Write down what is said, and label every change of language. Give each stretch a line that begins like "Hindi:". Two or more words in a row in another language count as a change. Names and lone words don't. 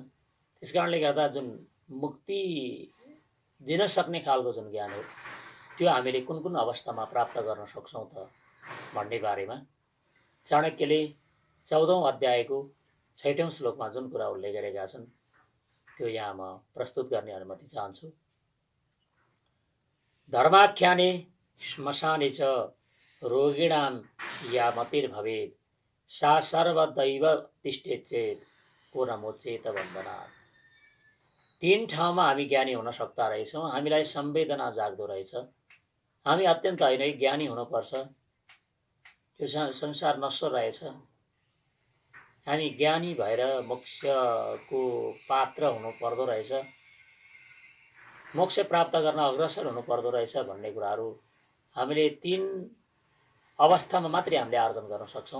Nepali: त्यसकारणले गर्दा जुन मुक्ति दिन सक्ने खालको जुन ज्ञान हो त्यो हामीले कुन कुन अवस्थामा प्राप्त गर्न सक्छौँ त भन्ने बारेमा चाणक्यले 14औं अध्यायको 6औं श्लोकमा जुन कुरा उल्लेख गरेका छन् त्यो यहाँ म प्रस्तुत गर्ने अनुमति चाहन्छु।
Sanskrit: धर्माख्याने श्मशाने च रोगिणां या मतिर्भवेत् सा सर्वदैव तिष्ठेत् चेत् को न मोचेत बन्धनात्।
Nepali: तीन ठाउँमा हामी ज्ञानी हुन सक्दा रहेछौँ। हामीलाई संवेदना जाग्दो रहेछ, हामी अत्यन्त होइन ज्ञानी हुनुपर्छ, त्यो संसार नश्वर रहेछ, हामी ज्ञानी भएर मोक्षको पात्र हुनु पर्दो रहेछ, मोक्ष प्राप्त गर्न अग्रसर हुनु पर्दो रहेछ भन्ने कुराहरू हामीले तीन अवस्थामा मात्रै हामीले आर्जन गर्न सक्छौँ।